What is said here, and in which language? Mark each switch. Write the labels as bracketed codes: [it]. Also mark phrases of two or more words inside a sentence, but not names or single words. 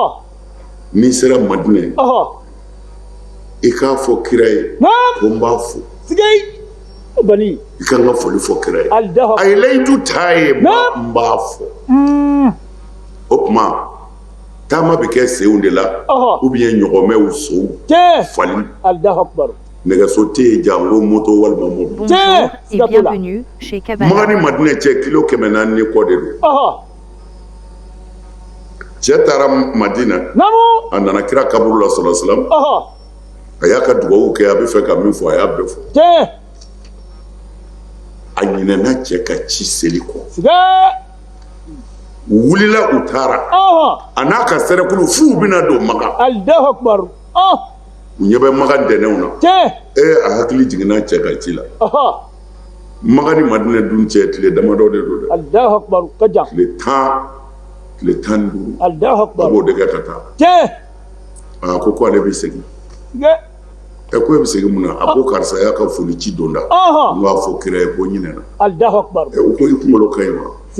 [bm] i k'a fɔ kira ye ko n b'a fo i ka n ka foli fɔ kira ye a ye layidu t'a ye n b'a fɔ o tuma taama bɛ kɛ senw de la [fr] ou bien [bm] ɲɔgɔmɛw sow fali nɛgɛso tɛ yen jango moto walima mobili Maka ni Madinɛ cɛ kilo 400 ni kɔ de don cɛ taara Madina a nana kira kaburu la [ar] صلى الله عليه وسلم [bm] a y'a ka dugawu kɛ a bɛ fɛ ka min fɔ a y'a bɛɛ fɔ a ɲinɛna cɛ ka ci seli kɔ u wulila u taara a n'a ka sɛrɛkulu f'u bɛna don Maka u ɲɛ bɛ Maka dɛnɛnw na a hakili jiginna cɛ ka ci la Maka ni Madinɛ dun cɛ tile damadɔ de don dɛ tile 15 a b'o de kɛ ka taa a ko ale bɛ segin ko e bɛ segin mun na a ko karisa y'a ka foli ci don da n b'a fɔ kira ye ko ɲinɛna u ko i kunkolo ka ɲi wa